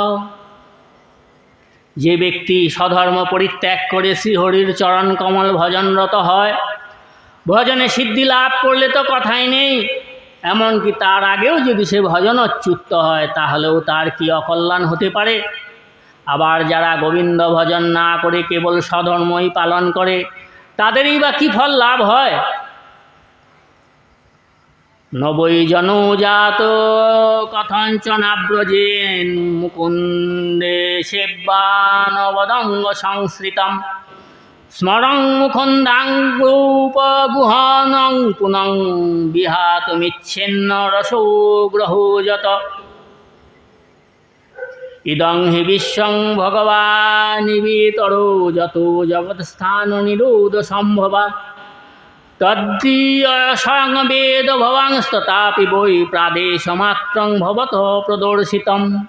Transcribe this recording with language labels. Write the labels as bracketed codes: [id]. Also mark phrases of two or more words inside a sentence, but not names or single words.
[bn] যে ব্যক্তি স্বধর্ম পরিত্যাগ করে শ্রীহরির চরণ কমল ভজনরত হয়, ভজনে সিদ্ধি লাভ করলে তো কথাই নেই। এমনকি তার আগেও যদি সে ভজনচ্যুত হয়, তাহলেও তার কি অকল্যাণ হতে পারে? আবার যারা গোবিন্দ ভজন না করে কেবল স্বধর্মই পালন করে, তাদেরই বা কী ফল লাভ হয়? [sa] নবৈ জনজাত কথঞ্চনাব্রজেন মুকুন্দে সেব্যানবদঙ্গ সংশ্রিতম স্মরং মুখন্দাং রূপগুহানং পুনং বিহাতুমিচ্ছিন্ন রসো গ্রহোজত। ইদং হি বিশ্বং ভগবানিবিতরো যত জগৎস্থান নিরোধ সম্ভবা তদ্দীয়সংবেদ ভবাংস্ততাপি বৈ প্রাদেশমাত্রং ভবত প্রদর্শিতম।